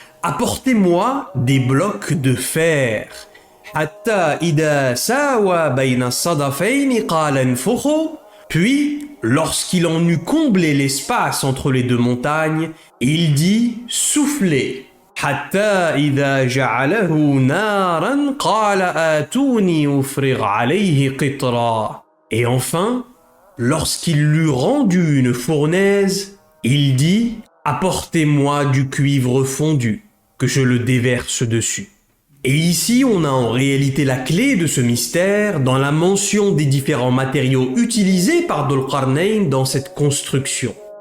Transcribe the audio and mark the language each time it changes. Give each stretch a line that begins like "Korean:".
French: Apportez-moi des blocs de fer.
Arabic: Hatta ida sawa bayna sadafayni qala anfukhu.
French: Puis, lorsqu'il en eut comblé l'espace entre les deux montagnes, il dit: soufflez.
Arabic: حتى إذا جعله نارا قال آتوني أفرغ عليه قطرا.
French: Et enfin, lorsqu'il l'eut rendu une fournaise, il dit: apportez-moi du cuivre fondu, que je le déverse dessus. Et ici, on a en réalité la clé de ce mystère dans la mention des différents matériaux utilisés par Dhul Qarnayn dans cette construction.